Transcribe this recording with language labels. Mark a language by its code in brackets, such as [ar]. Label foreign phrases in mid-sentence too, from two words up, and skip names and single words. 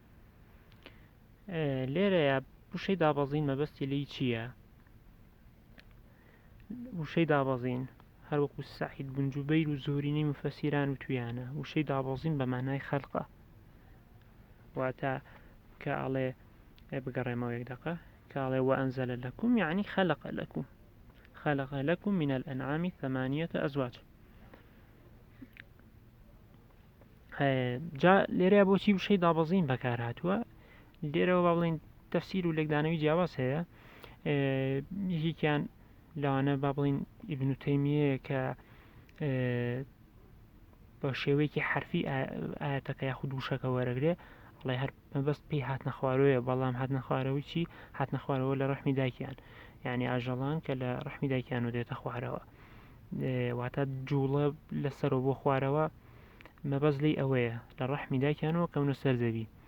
[ckb] لێرەیە وشەی دابەزین مەبەستی لی چییە؟ وشەی دابەزین هەروەکو سەعید بن جوبەیر و زۆرینەی مفەسیران و تویانە وشەی دابەزین بە مانای خەلقە واتە کە ئەڵێ بگەڕێمەوە یەک دەقە کاڵێ [ar] وأنزل لكم يعني خلق لكم من الأنعام 8 أزواج. [ckb] جا لێرە بۆچی وشەی دابەزین بەکار هاتووە لێرەوە با بڵین تەفسیر و لێکدانەوەی جیاواز هەیە. یەکێکیان لەوانە با بڵین ئیبن تەیمیە کە بە شێوەیەکی حرفی ئاەتەکە یاخود وشەکە وەرەگرێ ئەڵێ هەر مەبەست پێی هاتنە خوارەوەیە بەڵام هاتنە خوارەوەی چی هاتنە خوارەوە لە ڕەحمی دایکیان یعنی ئاژەڵان کە لە ڕەحمی دایکیان و دێتە خوارەوە واتە جوڵە لەسەرەوە بۆ خوارەوە مەبەست لی ئەوەیە لە ڕەحمی دایکیانەوە کەونە سەر زەوی.